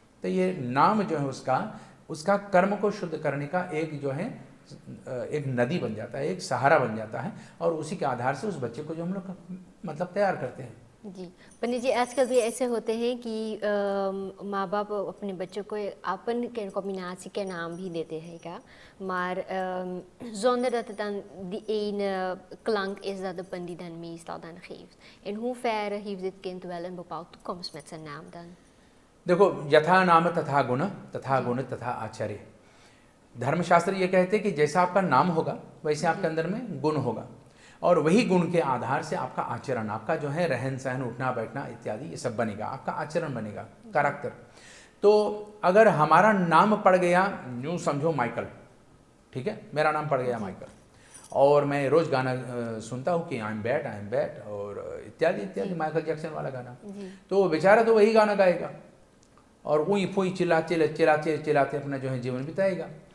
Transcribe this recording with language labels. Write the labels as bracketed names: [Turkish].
[Hindi] तो ये नाम जो है उसका कर्म को शुद्ध करने का एक जो है एक नदी बन जाता है, एक सहारा बन जाता है, और उसी के आधार से उस बच्चे को जो हम लोग मतलब तैयार करते हैं। जी पंडित जी, आजकल भी ऐसे होते हैं कि माँ बाप अपने बच्चों को अपन के combinatie के नाम भी देते हैं का, [Dutch] maar zonder dat het dan die ene klank is dat de pandit dan meestal dan geeft. In hoeverre heeft dit kind wel een bepaalde toekomst met zijn naam dan? [Hindi] देखो, यथा नाम तथा गुण तथा आचार्य। धर्मशास्त्र ये कहते हैं कि जैसा आपका नाम होगा वैसे आपके अंदर में गुण होगा, और वही गुण के आधार से आपका आचरण, आपका जो है रहन सहन, उठना बैठना इत्यादि ये सब बनेगा, आपका आचरण बनेगा, कैरेक्टर। तो अगर हमारा नाम पड़ गया, यूँ समझो माइकल, ठीक है, मेरा नाम पड़ गया माइकल, और मैं रोज़ गाना सुनता हूँ कि [English] I am bad [Hindi] और इत्यादि इत्यादि, माइकल जैक्सन वाला गाना, तो वो बेचारा तो वही गाना गाएगा और ऊई फूई चिल्लाते अपना जो है जीवन बिताएगा।